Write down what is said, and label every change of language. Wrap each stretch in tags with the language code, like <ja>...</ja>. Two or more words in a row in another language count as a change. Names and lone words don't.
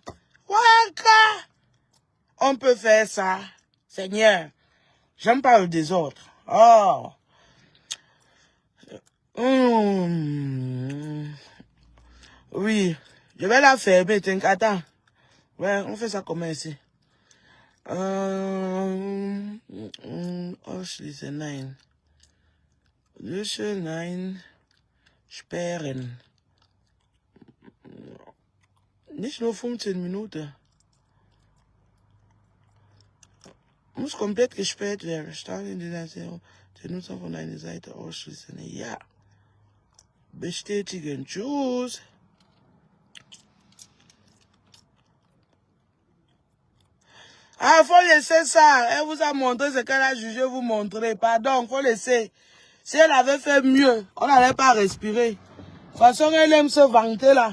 <fr>Waka! On peut faire ça. Seigneur, j'aime pas le désordre. Oh. Oui, je vais la fermer, attends. Ouais, on fait ça comment ici?</fr> <de>Ausschließe, nein. Lösche, nein. Sperren. Nicht nur 15 Minuten. Muss komplett gesperrt werden. Start in der Nutzer von einer Seite ausschließen. Ja. Bestätigen. Tschüss.</de> <fr>Ah, faut laisser ça. Elle vous a montré ce qu'elle a jugé vous montrer. Pardon, faut laisser. Si elle avait fait mieux, on n'allait pas respirer. De toute façon, elle aime se vanter là.</fr>